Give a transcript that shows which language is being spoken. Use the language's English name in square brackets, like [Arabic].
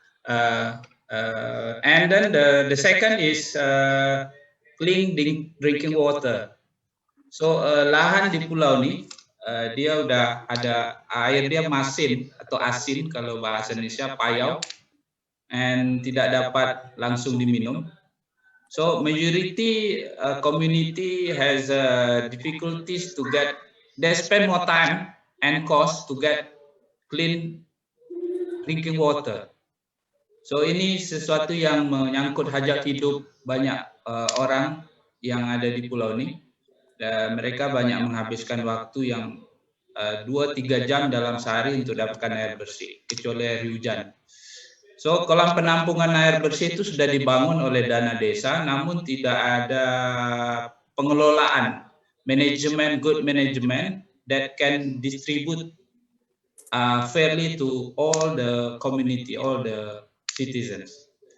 [English] And then the second is clean drinking water. [Indonesian] So lahan di pulau ini dia udah ada air dia masin atau asin kalau bahasa Indonesia payau, and tidak dapat langsung diminum. [English] So majority community has difficulties to get. They spend more time and cost to get clean drinking water. [Indonesian] So ini sesuatu yang menyangkut hajat hidup banyak orang yang ada di pulau ini. Dan mereka banyak menghabiskan waktu yang 2-3 jam dalam sehari untuk dapatkan air bersih, kecuali air hujan. So kolam penampungan air bersih itu sudah dibangun oleh dana desa, namun tidak ada pengelolaan, [English] good management that can distribute fairly to all the community, all the citizens.